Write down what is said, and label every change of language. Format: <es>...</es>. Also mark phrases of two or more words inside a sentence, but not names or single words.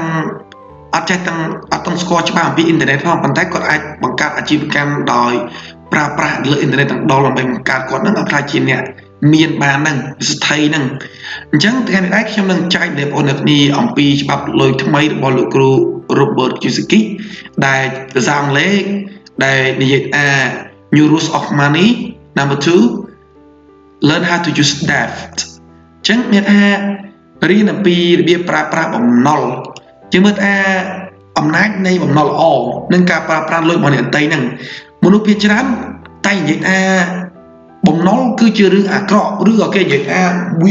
<km>ទាំងស្គាល់ច្បាស់អំពីអ៊ីនធឺណិតផងប៉ុន្តែគាត់អាចបង្កើតអាជីវកម្មដោយប្រើប្រាស់លើអ៊ីនធឺណិតទាំងដុលដើម្បីបង្កើតគាត់នឹងឲ្យក្លាយជាអ្នកមានបានហ្នឹងស្ថិរហ្នឹងអញ្ចឹងថ្ងៃនេះដែរខ្ញុំនឹងចែកដល់បងប្អូនគ្នាអំពីច្បាប់លុយថ្មីរបស់លោកគ្រូ Robert Kiyosaki ដែលភាសាអង់គ្លេសដែលនិយាយថា</km> <en>New Rules of Money number 2 Learn how to use debt</en> <km>អញ្ចឹងមានថារៀនអំពីរបៀបប្រើប្រាស់បំណុលជាមើលថាអំណាចនៃបំណុលល្អនិងការប្រើប្រាស់លុយរបស់អ្នកដទៃហ្នឹងមនុស្សភាគច្រើនតែនិយាយថាបំណុលគឺជារឿងអាក្រក់ឬក៏គេនិយាយថាវា</km>